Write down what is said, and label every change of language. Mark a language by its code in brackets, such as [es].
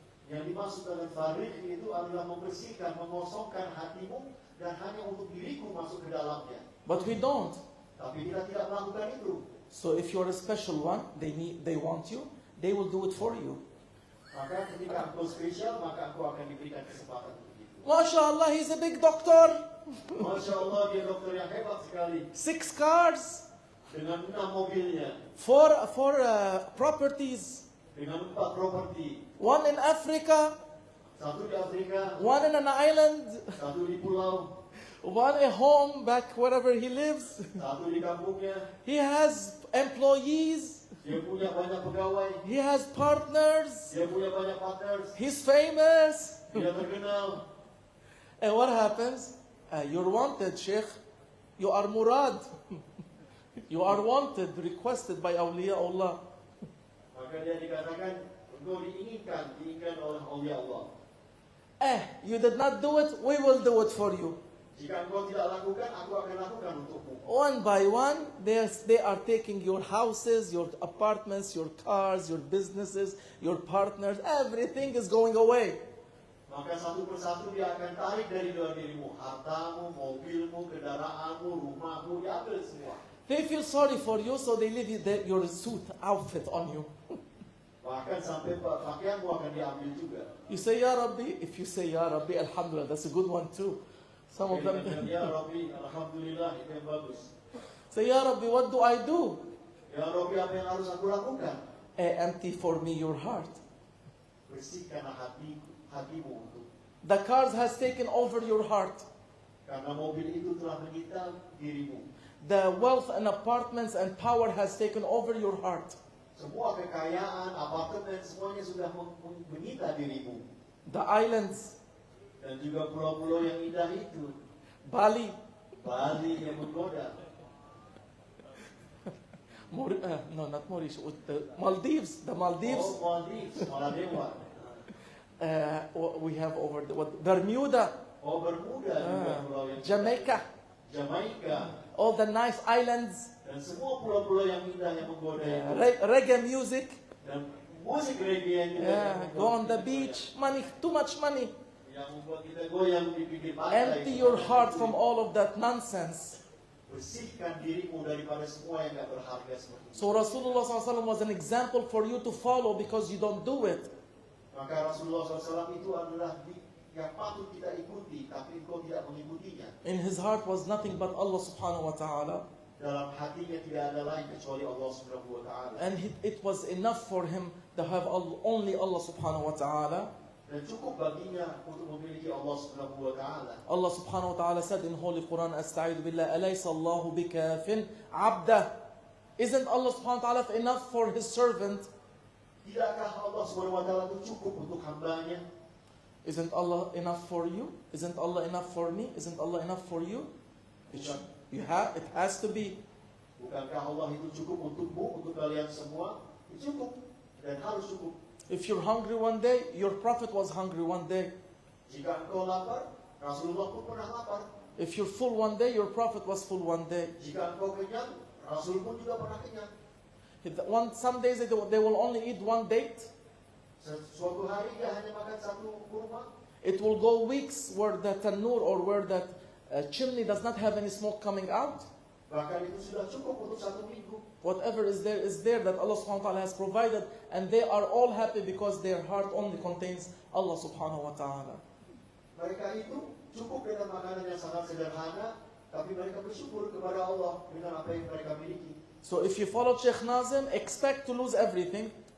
[id] Yang dimaksud dengan farih itu adalah membersihkan, mengosongkan hatimu dan hanya untuk diriku masuk ke dalamnya. [en] But we don't. [id] Tapi kita tidak melakukan itu. [en] So if you're a special one, they want you, they will do it for you. [id] Maka ketika engkau spesial, maka engkau akan diberikan kesempatan untuk itu. [en] MashaAllah, he's a big doctor. [id] Masya Allah, dia dokter yang hebat sekali. [en] 6 cars. [id] Dengan 6 mobilnya. [en] 4 properties. [id] Dengan 4 properti. [en] 1 in Africa. [id] 1 di Afrika. [en] 1 in an island. [id] 1 di pulau. [en] 1 a home back wherever he lives. [id] 1 di kampungnya. [en] He has employees. [id] Dia punya banyak pegawai. [en] He has partners. [id] Dia punya banyak partners. [en] He's famous. [id] Dia terkenal. [en] And what happens? You're wanted, Sheikh. You are murad. You are wanted, requested by awliyaullah. [id] Maka dia dikatakan, engkau diinginkan oleh awliya Allah. [en] You did not do it, we will do it for you. [id] Jika engkau tidak lakukan, aku akan lakukan untukmu. [en] One by one, they are taking your houses, your apartments, your cars, your businesses, your partners. Everything is going away. [id] Maka satu persatu dia akan tarik dari dalam dirimu. Hartamu, mobilmu, kendaraanmu, rumahmu, diambil semua. [en] They feel sorry for you, so they leave your suit outfit on you. [id] Bahkan sampai pakaianmu akan diambil juga. [en] You say, Ya Rabbi. If you say, Ya Rabbi, Alhamdulillah, that's a good one too. Some of them [id] Ya Rabbi, Alhamdulillah, itu yang bagus. [en] say, Ya Rabbi, what do I do? [id] Ya Rabbi, apa yang harus aku lakukan? [en] Empty for me your heart. [id] Bersihkanlah hatimu untuk. [en] The cars has taken over your heart. [id] Karena mobil itu telah menyita dirimu. [en] The wealth and apartments and power has taken over your heart. [id] Semua kekayaan, apartemen, semuanya sudah menyita dirimu. [en] The islands, [id] Dan juga pulau-pulau yang indah itu. [en] Bali, [id] Bali yang menggoda. [en] no, not Mauritius, the Maldives. The Maldives. [id] Oh, Maldives, Maladewa. [en] We have over Bermuda, [id] Oh, Bermuda juga pulau yang [en] Jamaica, [id] Jamaika. [en] all the nice islands, [id] Dan semua pulau-pulau yang indah yang menggoda itu. [en] reggae music. [id] Dan musik reggae yang juga yang membuat [en] Go on the [id] kita [en] beach, money, too much money. [id] yang membuat kita goyang di pinggir pantai. [en] Empty your heart from all of that nonsense. [id] Bersihkan dirimu daripada semua yang tidak berharga seperti itu. [en] So Rasulullah SAW was an example for you to follow because you don't do it. [id] Maka Rasulullah SAW itu adalah yang patut kita ikuti, tapi engkau tidak mengikutinya. [en] In his heart was nothing but Allah subhanahu wa ta'ala. [id] Dalam hatinya tidak ada lain kecuali Allah Subhanahu wa taala. [en] And it was enough for him to have only Allah subhanahu wa ta'ala. [id] Dan cukup baginya untuk memiliki Allah Subhanahu wa taala. [en] Allah subhanahu wa ta'ala said in Holy Quran, Asta'idhu billah, [ar] alaysa Allahu bikafin abdah. [en] Isn't Allah subhanahu wa ta'ala enough for his servant? [id] Tidakkah Allah Subhanahu wa taala itu cukup untuk hambanya? [en] Isn't Allah enough for you? Isn't Allah enough for me? Isn't Allah enough for you? It has to be. [id] Bukankah Allah itu cukup untukmu, untuk kalian semua? Itu cukup dan harus cukup. [en] If you're hungry one day, your prophet was hungry one day. [id] Jika engkau lapar, Rasulullah pun pernah lapar. [en] If you're full one day, your prophet was full one day. [id] Jika engkau kenyang, Rasul pun juga pernah kenyang. [en] Some days they will only eat one date. [id] Suatu hari dia hanya makan satu kurma. [en] It will go weeks where the tanur or where that chimney does not have any smoke coming out. [id] Bahkan itu sudah cukup untuk satu minggu. [en] Whatever is there that Allah subhanahu wa ta'ala has provided, and they are all happy because their heart only contains Allah subhanahu wa ta'ala. [id] Mereka itu cukup dengan makanan yang sangat sederhana, tapi mereka bersyukur kepada Allah dengan apa yang mereka miliki. [en] So if you follow Sheikh Nazim, expect to lose everything.